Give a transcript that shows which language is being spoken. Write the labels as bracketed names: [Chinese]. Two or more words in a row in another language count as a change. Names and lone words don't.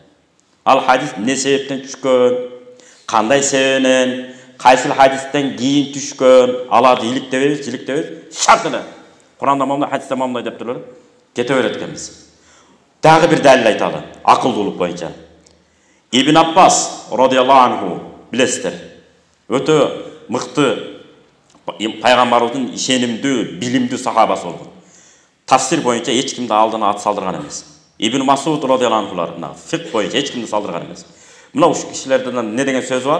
[Kyrgyz] Ал хадис эмне себептен түшкөн, кандай себебинен, кайсыл хадистен кийин түшкөн, аларды иликтебейбиз, шарт эле. Куранда момундай, хадисте момундай деп туруп эле кете берет экенбиз. Дагы бир далил айталы, акылдуулук боюнча. Ибн Аббас [Arabic] رضي الله عنه, [Kyrgyz] билесиздер. Өтө мыкты пайгамбарыбыздын ишенимдүү, билимдүү сахабасы болгон. Тафсир боюнча эч кимди алдына ат салдырган эмес. Ибн Масуд радиаллаху анхулар мына фик боюнча эч кимди салдырган эмес. Мына ушул кишилерден эмне деген сөзү бар?